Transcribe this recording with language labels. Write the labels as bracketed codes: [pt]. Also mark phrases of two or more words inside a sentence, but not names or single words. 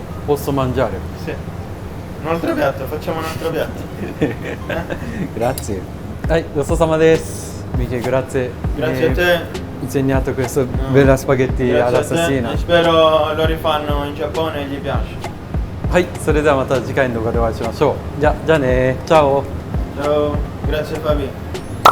[it] Posso mangiare? Sì. Un altro piatto, facciamo un altro piatto. Grazie. Dai, [ja] ごちそうさまです. [it] Miche, grazie. Grazie a te. Insegnato questo bella spaghetti Grazie all'assassina. a te. E spero lo rifanno in Giappone e gli piace. [ja] はい、それではまた次回の動画でお会いしましょう。じゃあね、チャオ。 [it] Ciao, grazie Fabi.